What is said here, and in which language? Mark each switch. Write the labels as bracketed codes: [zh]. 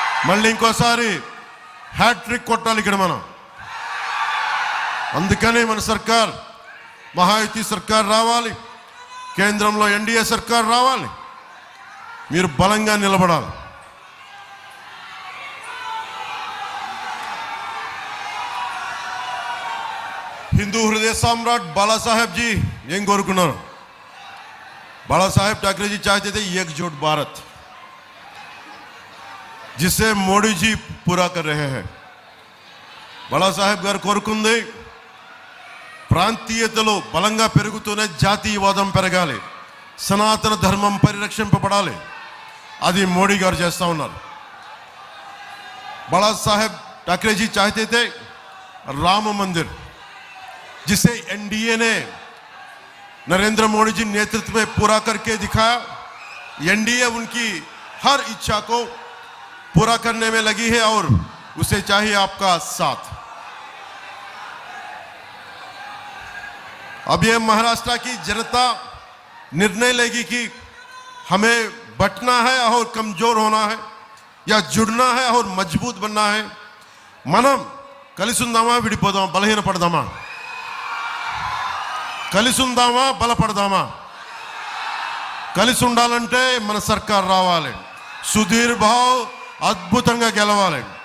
[te] మళ్ళీ ఇంకోసారి హ్యాట్రిక్ కొట్టాలి ఇక్కడ మనం. అందుకనే మన సర్కార్ మహాయుతి సర్కార్ రావాలి, కేంద్రంలో ఎన్డీఏ సర్కార్ రావాలి. మీరు బలంగా నిలబడాలి. హిందూ హృదయ సామ్రాట్ బాలాసాహెబ్ జీ ఏం కోరుకున్నారు? [hi] బాలాసాహెబ్ ठाकरे जी चाहते थे एकजुट भारत, जिसे मोदी जी पूरा कर रहे हैं. [te] బాలాసాహెబ్ గారు కోరుకుంది ప్రాంతీయతలో బలంగా పెరుగుతూనే జాతీయవాదం పెరగాలి, సనాతన ధర్మం పరిరక్షింపబడాలి. అది మోడీ గారు చేస్తూ ఉన్నారు. [hi] బాలాసాహెబ్ ठाकरे जी चाहते थे राम मंदिर, जिसे एनडीए ने नरेंद्र मोदी जी नेतृत्व में पूरा करके दिखाया. एनडीए उनकी हर इच्छा को पूरा करने में लगी है और उसे चाहिए आपका साथ. अब ये महाराष्ट्र की जनता निर्णय लेगी कि हमें बटना है और कमजोर होना है या जुड़ना है और मजबूत बनना है. [te] మనం కలిసి ఉందామా విడిపోదామా, బలహీనపడదామా? కలిసి ఉందామా బలపడదామా? కలిసి ఉండాలంటే మన సర్కార్ రావాలి, సుధీర్ భావ్ అద్భుతంగా గెలవాలి.